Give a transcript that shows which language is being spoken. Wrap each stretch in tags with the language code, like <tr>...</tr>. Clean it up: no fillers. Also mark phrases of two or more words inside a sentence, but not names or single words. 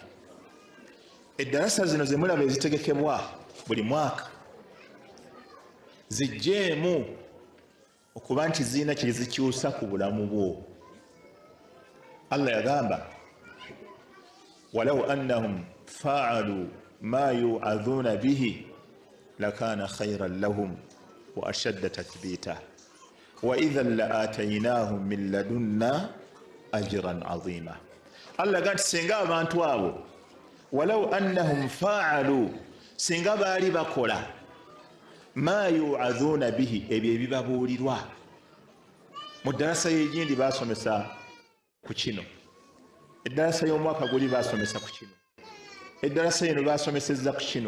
<lg>Eddarasa zino ze mulaba ezitegekebwa buli mwaka zijjeemu okuba nti zirina kye zikyusa ku bulamu bwo.</lg> <ar>Allah yagamba ولو أنهم فعلوا ما يوعظون به لكان خيرا لهم وأشد تثبيتا وإذا لآتيناهم من لدنا أجرا عظيما.</ar> <lg>Allah gati singa abantu abo</lg> <ar>ولو أنهم فعلوا,</ar> <lg>singa baali bakola</lg> <ar>ما يوعظون به</ar> <lg>ebyo ebibabuulirwa. Mu ddarasa y'egindi basomesa ku kino, eddarasa y'omwaka guli basomesa ku kino, eddarasa eno basomesezza ku kino.</lg>